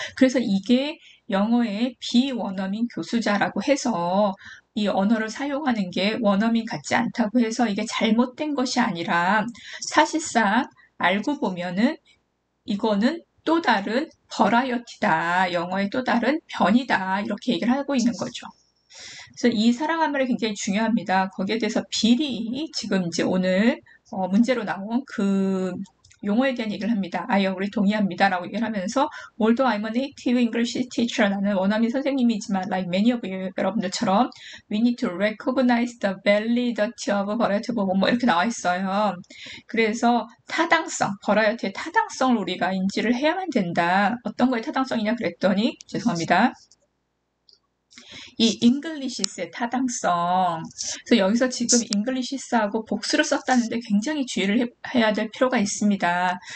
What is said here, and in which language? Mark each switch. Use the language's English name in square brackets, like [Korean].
[Korean] 그래서 이게 영어의 비원어민 교수자라고 해서 이 언어를 사용하는 게 원어민 같지 않다고 해서 이게 잘못된 것이 아니라 사실상 알고 보면은 이거는 또 다른 버라이어티다. 영어의 또 다른 변이다. 이렇게 얘기를 하고 있는 거죠. 그래서 이 사랑한 말이 굉장히 중요합니다. 거기에 대해서 비리 지금 이제 오늘 문제로 나온 그 용어에 대한 얘기를 합니다. [English] I agree, [Korean] 동의합니다. 라고 얘기를 하면서 [English] although I'm a native English teacher, [Korean] 나는 원어민 선생님이지만 [English] like many of you, [Korean] 여러분들처럼 [English] we need to recognize the validity of variety of [Korean] 뭐 이렇게 나와 있어요. 그래서 타당성, 버라이어티의 타당성을 우리가 인지를 해야만 된다. 어떤 거의 타당성이냐 그랬더니 죄송합니다. 이 잉글리시스의 타당성. 그래서 여기서 지금 잉글리시스하고 복수를 썼다는데 굉장히 주의를 해야 될 필요가 있습니다.